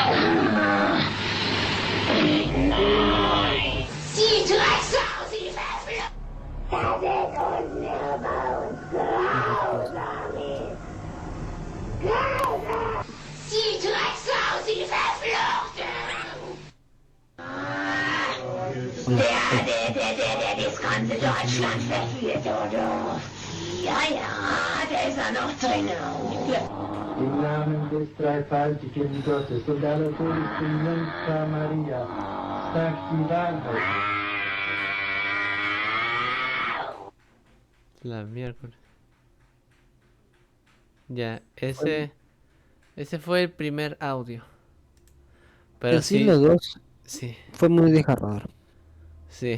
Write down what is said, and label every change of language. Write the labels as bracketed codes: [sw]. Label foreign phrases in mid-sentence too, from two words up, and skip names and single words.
[es] No creo que puedo hacer. Hola. Ay, ay. Hola, señor. [de] Im Namen des dreifaltigen Gottes und aller seligsten Jungfrau Maria, sagt die Wahrheit. [es] La miércoles. Ya, Fue- ese fue el primer audio. Pero En sí, sí, los dos sí, fue muy desgarrador. sí.